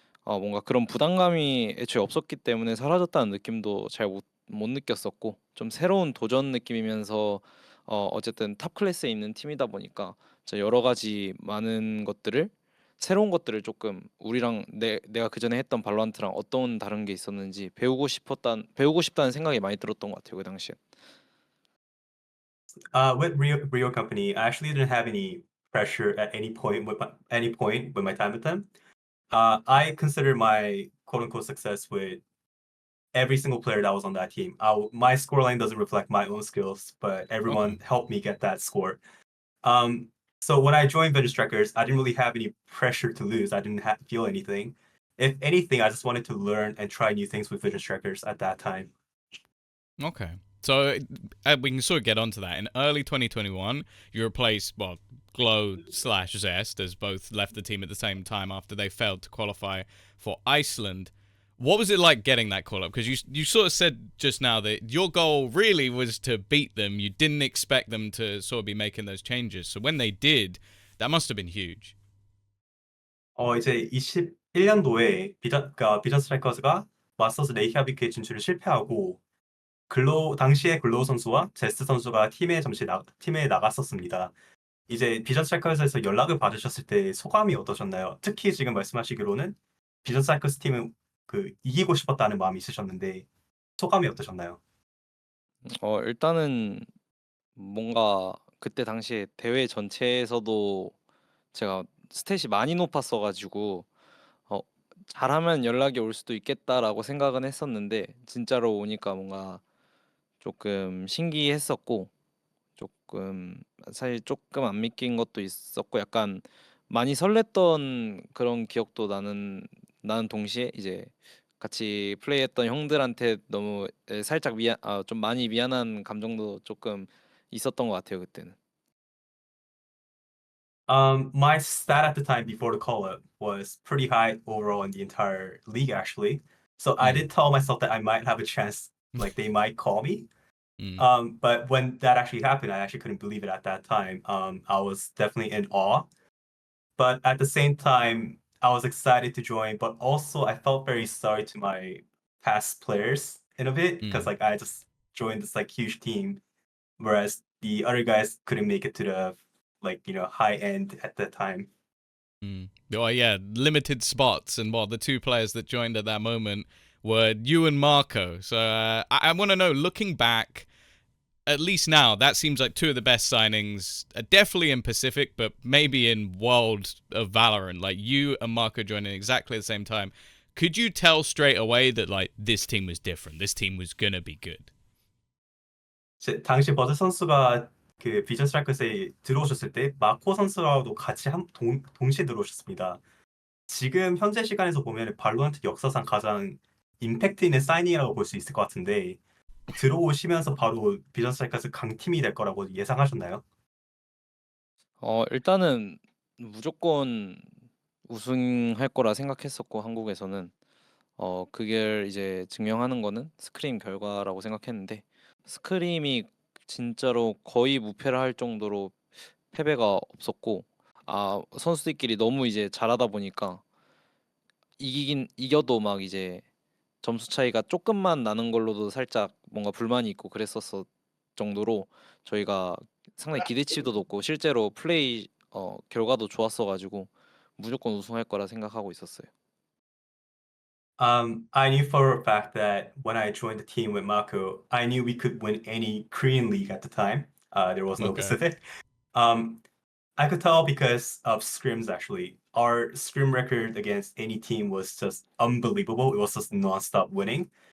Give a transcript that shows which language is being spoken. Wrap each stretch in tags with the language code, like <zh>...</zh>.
<ko>뭔가 그런 부담감이 애초에 없었기 때문에 사라졌다는 느낌도 잘 못 느꼈었고 좀 새로운 도전 느낌이면서 어쨌든 탑 클래스에 있는 팀이다 보니까 여러 가지 많은 것들을 새로운 것들을 조금 우리랑 내가 그전에 했던 발로란트랑 어떤 다른 게 있었는지 배우고 싶다는 생각이 많이 들었던 것 같아요 그 당시에.</ko> <en>With Rio Company, I actually didn't have any pressure at any point with my time with them. I consider my quote unquote success with every single player that was on that team. My scoreline doesn't reflect my own skills, but everyone Okay. helped me get that score. Um, so when I joined Vintage Strikers, I didn't really have any pressure to lose. I didn't feel anything. If anything, I just wanted to learn and try new things with Vintage Strikers at that time. Okay. So we can sort of get onto that. In early 2021, you replaced, well, Glow slash Zest, as both left the team at the same time after they failed to qualify for Iceland. What was it like getting that call up? Because you sort of said just now that your goal really was to beat them. You didn't expect them to sort of be making those changes. So when they did, that must have been huge.</en> <ko>이제 21년도에 비전 스트라이커즈가 마스터즈 레이캬비크에 진출을 실패하고 당시에 글로우 선수와 제스 선수가 팀에 나갔었습니다. 이제 비전 스트라이커즈에서 연락을 받으셨을 때 소감이 어떠셨나요? 특히 지금 말씀하시기로는 비전 스트라이커즈 팀은 이기고 싶었다는 마음이 있으셨는데 소감이 어떠셨나요? 일단은 뭔가 그때 당시에 대회 전체에서도 제가 스탯이 많이 높았어 가지고 어 '잘하면 연락이 올 수도 있겠다.'라고 생각은 했었는데 진짜로 오니까 뭔가 조금 신기했었고 조금 사실 조금 안 믿긴 것도 있었고 약간 많이 설렜던 그런 기억도 나는 동시에 이제 같이 플레이했던 형들한테 너무 살짝 좀 많이 미안한 감정도 조금 있었던 것 같아요 그때는.</ko> <en>My stat at the time before the call up was pretty high overall in the entire league, actually. So I Mm. did tell myself that I might have a chance, like they might call me. Mm. But when that actually happened, I actually couldn't believe it at that time. I was definitely in awe, but at the same time, I was excited to join, but also I felt very sorry to my past players in a bit because Mm. like I just joined this like huge team, whereas the other guys couldn't make it to the high end at that time. Mm. Oh yeah, limited spots, and the two players that joined at that moment were you and Marco. So I want to know, looking back, at least now, that seems like two of the best signings, definitely in Pacific, but maybe in World of Valorant. Like you and Marco joining exactly at the same time. Could you tell straight away that like this team was different? This team was gonna be good.</en> <ko>당시 버즈 선수가 그 비전 스트라이커스에 들어오셨을 때 마코 선수와도 같이 동시에 들어오셨습니다. 지금 현재 시간에서 보면 발로란트 역사상 가장 임팩트 있는 사이닝이라고 볼 수 있을 것 같은데 들어오시면서 바로 비전 스트라이커스 강팀이 될 거라고 예상하셨나요? 일단은 무조건 우승할 거라 생각했었고 한국에서는 그걸 이제 증명하는 거는 스크림 결과라고 생각했는데 스크림이 진짜로 거의 무패를 할 정도로 패배가 없었고 선수들끼리 너무 이제 잘하다 보니까 이겨도 막 이제 점수 차이가 조금만 나는 걸로도 살짝 뭔가 불만이 있고 그랬었을 정도로 저희가 상당히 기대치도 높고 실제로 플레이 결과도 좋았어 가지고 무조건 우승할 거라 생각하고 있었어요.</ko> <en>I knew for a fact that when I joined the team with Mako, I knew we could win any Korean league at the time. There was no Okay. Pacific. I could tell because of scrims, actually. Our scrim record against any team was just unbelievable. It was just nonstop winning.</en>